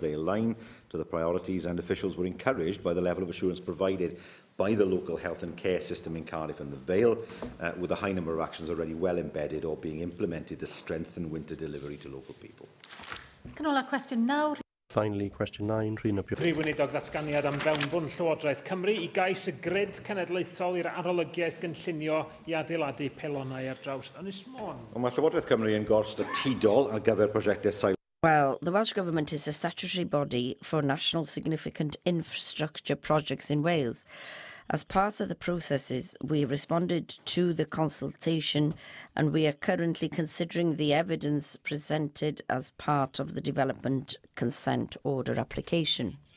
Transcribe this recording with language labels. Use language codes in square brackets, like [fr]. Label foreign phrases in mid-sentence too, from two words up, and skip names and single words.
[en] They align to the priorities, and officials were encouraged by the level of assurance provided by the local health and care system in Cardiff and the Vale, with a high number of actions already well embedded or being implemented to strengthen winter delivery to local people. Canola question now. Finally, question 9, Rhyn Apio. [cy] Prif weinidog ddatganiad am fewnbwn Llywodraeth Cymru i gais y grid cenedlaethol i'r arolygiaeth gynllunio i adeiladu pelonau ar draws Ynys Môn. Mae Llywodraeth Cymru yn gors statudol ar gyfer prosiectau [en] Well, the Welsh Government is a statutory body for national significant infrastructure projects in Wales. As part of the processes, we responded to the consultation and we are currently considering the evidence presented as part of the Development Consent Order application.